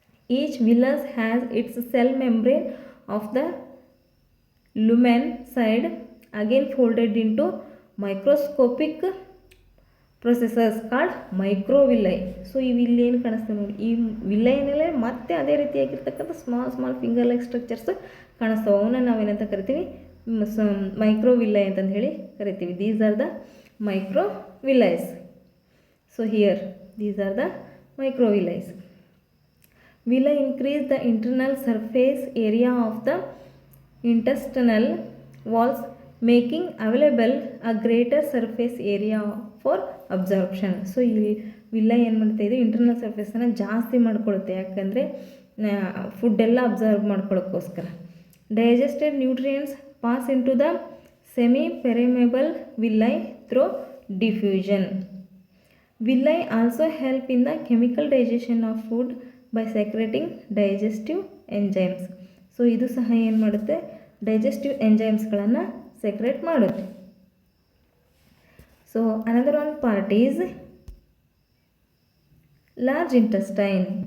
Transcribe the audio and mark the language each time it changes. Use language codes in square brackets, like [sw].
[en] Each villus has its cell membrane of the lumen side again folded into microscopic processes called microvilli. [kn] So ಇಲ್ಲಿ ಏನು ಕಾಣಿಸ್ತದೆ ನೋಡಿ, ಈ ವಿಲ್ಲೈನಲ್ಲೇ ಮತ್ತೆ ಅದೇ ರೀತಿಯಾಗಿರ್ತಕ್ಕಂಥ [en] small finger like structures [kn] ಕಾಣಿಸ್ತವೆ. ಅವನ್ನ ನಾವೇನಂತ ಕರಿತೀವಿ, ಮೈಕ್ರೋವಿಲ್ಲೈ ಅಂತಂದು ಹೇಳಿ ಕರಿತೀವಿ. [en] These are the microvillis. So here these are the microvilli. Villi increase the internal surface area of the intestinal walls, making available a greater surface area for absorption. [kn] So ಇಲ್ಲಿ villi ಏನು ಮಾಡ್ತಾ ಇದೆ, ಇಂಟರ್ನಲ್ ಸರ್ಫೇಸನ್ನು ಜಾಸ್ತಿ ಮಾಡ್ಕೊಳ್ಳುತ್ತೆ. ಯಾಕಂದರೆ ಫುಡ್ಡೆಲ್ಲ observe ಮಾಡ್ಕೊಳ್ಳೋಕ್ಕೋಸ್ಕರ. [en] Digested nutrients pass into the semipermeable villi through diffusion. Villi also help in the chemical digestion of food by secreting digestive enzymes. [kn] So ಇದು ಸಹ ಏನು ಮಾಡುತ್ತೆ, ಡೈಜೆಸ್ಟಿವ್ ಎಂಜೈಮ್ಸ್ಗಳನ್ನು ಸೆಕ್ರೆಟ್ ಮಾಡುತ್ತೆ. [en] So another one part is large intestine.